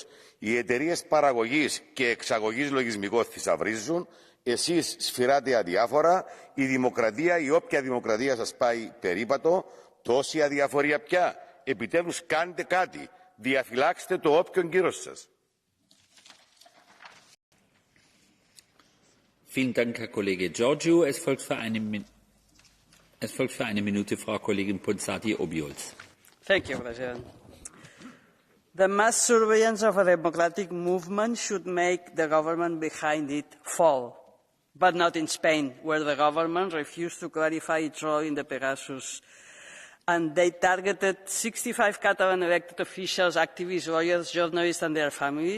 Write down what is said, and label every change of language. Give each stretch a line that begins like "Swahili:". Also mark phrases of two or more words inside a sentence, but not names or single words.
Greek: Οι εταιρείες παραγωγής και εξαγωγής λογισμικών θησαυρίζουν. Εσείς σφυράτε αδιάφορα, η δημοκρατία, η όποια δημοκρατία σας πάει περίπατο, τόση αδιαφορία πια. Επιτέλους κάντε κάτι, διαφυλάξτε το όποιον κύρος σας.
German: Vielen Dank, Herr Kollege Georgiou. Es folgt für eine Minute Frau Kollegin Ponsati-Obiols.
English: Thank you, President. The mass surveillance of a democratic movement should make the government behind it fall, but not in Spain, where the government refused to clarify its role in the Pegasus. And they targeted 65 Catalan elected officials, activists, lawyers, journalists and their families.